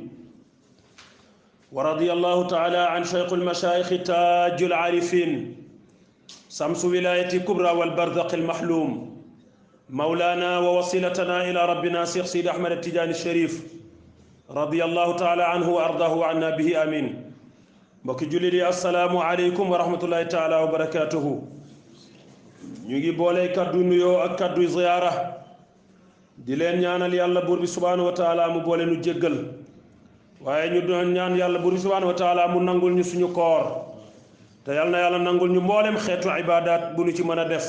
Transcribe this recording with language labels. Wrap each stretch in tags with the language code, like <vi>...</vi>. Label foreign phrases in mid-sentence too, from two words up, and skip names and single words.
<ar>ورضي الله تعالى عن شيخ المشايخ تاج العارفين شمس ولاية كبرى والبرزق المحلوم مولانا ووصيلتنا إلى ربنا شيخ سيد أحمد التجاني الشريف رضي الله تعالى عنه وأرضاه عنا به آمين.</ar> <wo>mbokki jullit yi</wo> <ar>السلام عليكم ورحمة الله تعالى وبركاته.</ar> <wo>ñu ngi boole kaddu nuyoo ak kaddu ziyaara di leen ñaanal yàlla buur bi</wo> <ar>سبحانه وتعالى</ar> <wo>mu boole nu jéggal, waaye ñu doon ñaan yàlla buur bi</wo> <ar>سبحانه وتعالى</ar> <wo>mu nangul ñu suñu koor, te yàlla na yàlla nangul ñu mboolem xeetu ibaadaat bu ñu ci mën a def.</wo>